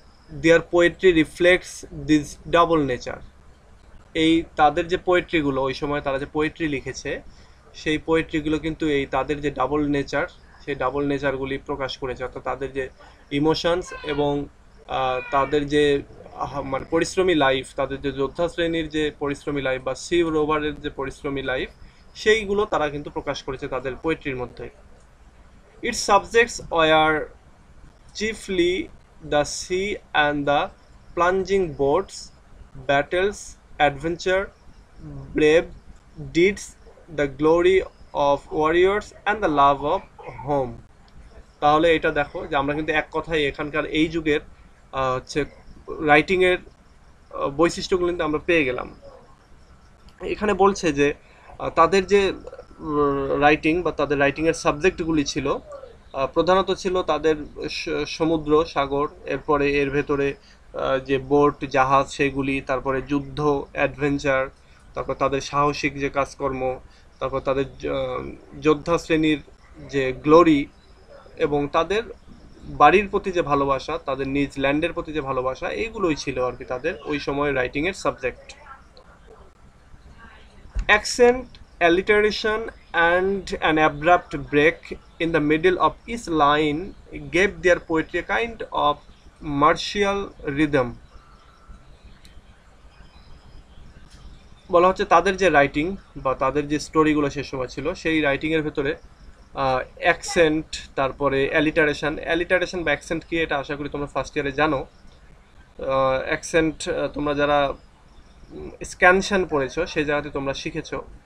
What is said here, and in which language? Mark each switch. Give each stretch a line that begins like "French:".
English: Their poetry reflects this double nature.
Bangla: এই তাদের যে পোয়েট্রিগুলো, ওই সময় তারা যে পোয়েট্রি লিখেছে, সেই পোয়েট্রিগুলো কিন্তু এই তাদের যে ডাবল নেচার, সেই ডাবল নেচারগুলি প্রকাশ করেছে, অর্থাৎ তাদের যে ইমোশনস এবং তাদের যে মানে পরিশ্রমী লাইফ, তাদের যে যোদ্ধা শ্রেণীর যে পরিশ্রমী লাইফ বা সি রোভারের যে পরিশ্রমী লাইফ, সেইগুলো তারা কিন্তু প্রকাশ করেছে তাদের পোয়েট্রির মধ্যে।
English: Its subjects were chiefly the sea and the plunging boats, battles, adventure, brave deeds, the glory of warriors and the love of home.
Bangla: তাহলে এটা দেখো যে আমরা কিন্তু এক কথায় এখানকার এই যুগের হচ্ছে রাইটিংয়ের বৈশিষ্ট্যগুলো কিন্তু আমরা পেয়ে গেলাম। এখানে বলছে যে তাদের যে রাইটিং বা তাদের রাইটিংয়ের সাবজেক্টগুলি ছিল, প্রধানত ছিল তাদের সমুদ্র, সাগর, এরপরে এর ভেতরে যে বোট, জাহাজ, সেগুলি, তারপরে যুদ্ধ, অ্যাডভেঞ্চার, তারপর তাদের সাহসিক যে কাজকর্ম, তারপর তাদের যোদ্ধা শ্রেণীর যে গ্লোরি, এবং তাদের বাড়ির প্রতি যে ভালোবাসা, তাদের নিজ ল্যান্ডের প্রতি যে ভালোবাসা, এইগুলোই ছিল আর কি তাদের ওই সময়ের রাইটিংয়ের subject.
English: Accent, alliteration, and an abrupt break in the middle of each line gave their poetry a kind of martial rhythm.
Bangla: বলা হচ্ছে তাদের যে রাইটিং বা তাদের যে স্টোরিগুলো সে সময় ছিল, সেই রাইটিংয়ের ভেতরে অ্যাকসেন্ট, তারপরে অ্যালিটারেশন বা অ্যাকসেন্ট কি, এটা আশা করি তোমরা ফার্স্ট ইয়ারে জানো। অ্যাকসেন্ট তোমরা যারা স্ক্যানশন পড়েছো সেই জায়গাতে তোমরা শিখেছো।